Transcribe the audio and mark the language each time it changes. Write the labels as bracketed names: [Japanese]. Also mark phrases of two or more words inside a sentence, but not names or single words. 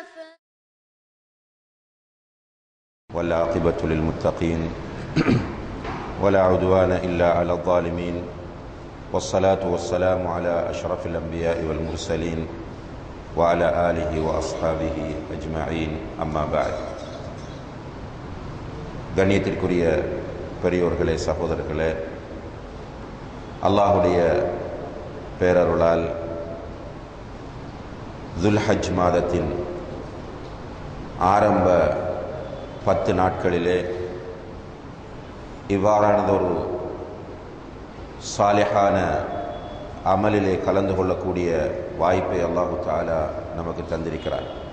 [Arabic] والعاقبة للمتقين ولا عدوان إلا على الظالمين والصلاة والسلام على أشرف الأنبياء والمرسلين وعلى آله وأصحابه أجمعين أما بعد. [Tamil] கண்ணியத்திற்குரிய பெரியோர்களே, சகோதரர்களே, அல்லாஹுடைய பேரருளால் துல்ஹஜ் மாதத்தின் ஆரம்ப 10 நாட்களிலே இவ்வாறானதொரு சாலிஹான அமலிலே கலந்து கொள்ளக்கூடிய வாய்ப்பை [Arabic] الله تعالى [Tamil] நமக்கு தந்திருக்கிறார்.